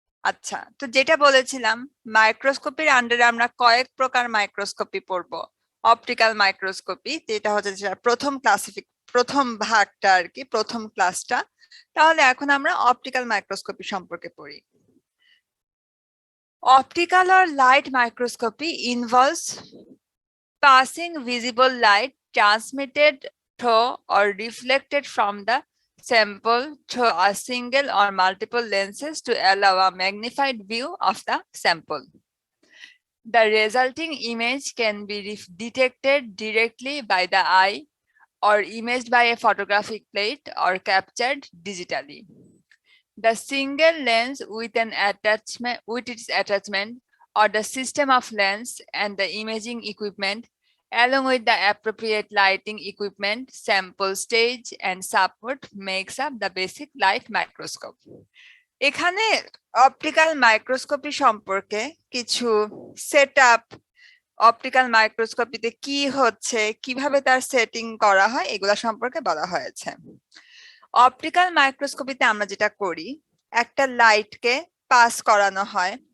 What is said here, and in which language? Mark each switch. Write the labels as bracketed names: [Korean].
[Bangla] আচ্ছা, তো যেটা বলেছিলাম, মাইক্রোস্কোপির আন্ডারে আমরা কয়েক প্রকার মাইক্রোস্কোপি পড়বো। অপটিক্যাল মাইক্রোস্কোপি, যেটা হচ্ছে যেটা প্রথম ভাগটা আর কি, প্রথম ক্লাসটা। তাহলে এখন আমরা অপটিক্যাল মাইক্রোস্কোপি সম্পর্কে পড়ি। [English] Optical or light microscopy involves passing visible light transmitted through or reflected from the sample through a single or multiple lenses to allow a magnified view of the sample. The resulting image can be detected directly by the eye or imaged by a photographic plate or captured digitally. The single lens with its attachment or the system of lens and the imaging equipment along with the appropriate lighting equipment, sample stage and support makes up the basic light microscope. [Bangla] এখানে optical microscopy সম্পর্কে কিছু setup, optical মাইক্রোস্কোপিতে কি হচ্ছে, কিভাবে তার setting করা হয়, এগুলা সম্পর্কে বলা হয়েছে। অপটিক্যাল মাইক্রোস্কোপিতে আমরা যেটা করি, একটা লাইটকে পাস করানো হয়।